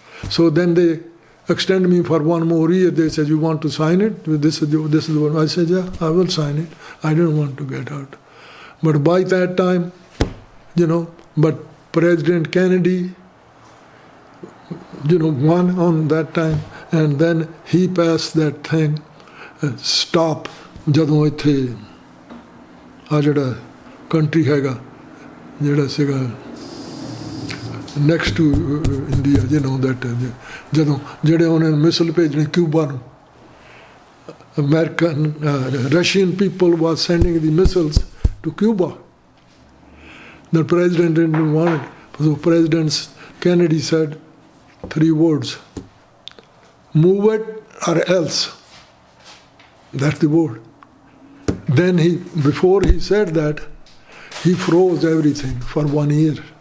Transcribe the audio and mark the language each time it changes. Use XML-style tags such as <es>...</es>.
<en>So then they extend me for 1 more year. They said, you want to sign it? This is the one. I said, yeah, I will sign it. I didn't want to get out. But by that time, but President Kennedy, won on that time. And then he passed that thing, stop,</en> <pa>ਜਦੋਂ ਇੱਥੇ ਆ ਜਿਹੜਾ country ਹੈਗਾ ਜਿਹੜਾ ਸੀਗਾ next to India, that ਜਦੋਂ ਜਿਹੜੇ ਉਹਨੇ ਮਿਸਲ ਭੇਜਣੀ ਕਿਊਬਾ ਨੂੰ,</pa> <en>American Russian people was sending the missiles to Cuba. The president didn't want it. So President Kennedy said 3 words: move it or else. That's the word. Then before he said that, he froze everything for 1 year.</en>